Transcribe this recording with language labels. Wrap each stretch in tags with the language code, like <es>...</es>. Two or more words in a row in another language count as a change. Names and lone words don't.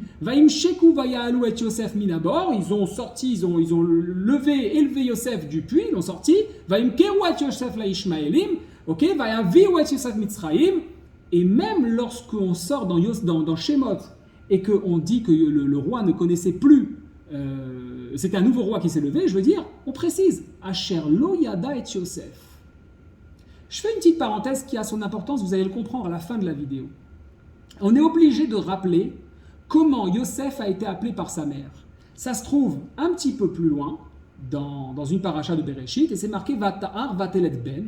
<he>וימשכו ויעלו את יוסף מן הבור.</he> <fr>Ils ont sorti, ils ont élevé Yosef du puits, ils l'ont sorti.</fr> <he>וימכרו את יוסף לישמעאלים. Ok, ויביאו את יוסף מצרימה.</he> <fr>Et même lorsqu'on sort dans Shemot et qu'on dit que le roi ne connaissait plus, c'était un nouveau roi qui s'est levé, je veux dire, on précise,</fr> <he>אשר לא ידע את יוסף.</he> <fr>Je fais une petite parenthèse qui a son importance, vous allez le comprendre à la fin de la vidéo. On est obligé de rappeler comment Yosef a été appelé par sa mère. Ça se trouve un petit peu plus loin, dans une paracha de Bereshit, et c'est marqué</fr> <he>ותהר ותלד בן.</he>